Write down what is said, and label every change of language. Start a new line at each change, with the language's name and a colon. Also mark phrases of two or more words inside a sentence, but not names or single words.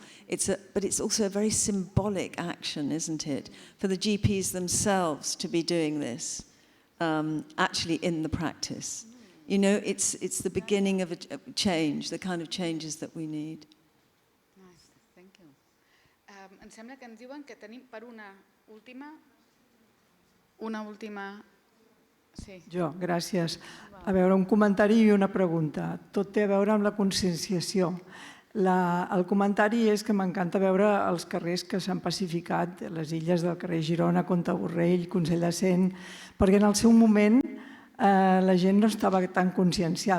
English: But it's also a very symbolic action, isn't it, for the GPs themselves to be doing this, actually in the practice. You know, it's the beginning of a change, the kind of changes that we need. Nice, thank you.
Catalan: Em sembla que ens diuen que tenim per una última... Sí. Jo, gràcies. A veure, un comentari i una pregunta. Tot té a veure amb la conscienciació. El comentari és que m'encanta veure els carrers que s'han pacificat, les illes del carrer Girona, Contaborrell, Consell de Cent, perquè en el seu moment la gent no estava tan conscienciada.